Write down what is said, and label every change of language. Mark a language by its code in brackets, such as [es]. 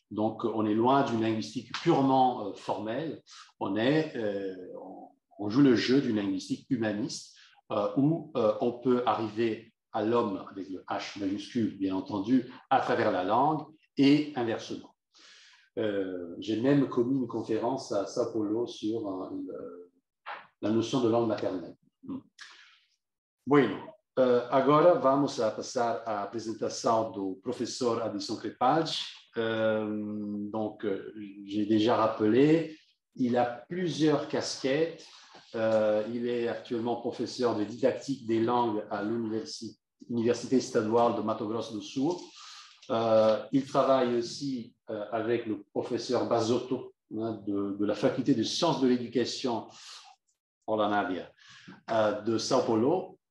[fr] Donc, on est loin d'une linguistique purement formelle, on joue le jeu d'une linguistique humaniste où on peut arriver à l'homme, avec le H majuscule, bien entendu, à travers la langue et inversement. J'ai même commis une conférence à Sao Paulo sur la notion de langue maternelle. [pt] Bueno, agora vamos a passar à apresentação do professeur Adilson Crepaldi. [fr] Donc, j'ai déjà rappelé, il a plusieurs casquettes. Il est actuellement professeur de didactique des langues à l'Université Estadual de Mato Grosso do Sul. Il travaille aussi avec le professeur Basotto, hein, de la faculté de sciences de l'éducation de Sao Paulo.